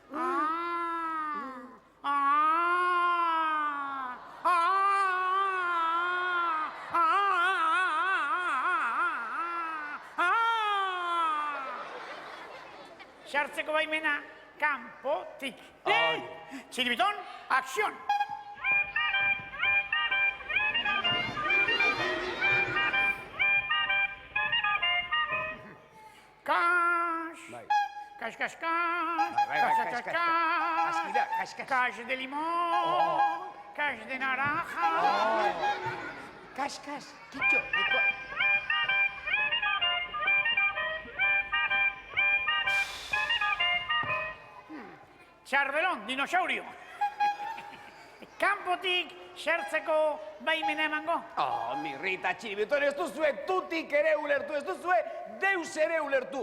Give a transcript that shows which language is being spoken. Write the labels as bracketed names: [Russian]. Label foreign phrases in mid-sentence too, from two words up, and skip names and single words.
[Basque] Sartzeko baimena kanpotik. Txiribiton, akzion! Kas. Kas. Askida, kas. [Spanish] Kas de limón, kas de naranja. [Basque] Kas, kitxo. Txarbelon, dinosaurio. Kanpotik sartzeko baimena emango? Mirri eta txiribiton, ez duzue tutik ere ulertu, ez duzue deus ere ulertu.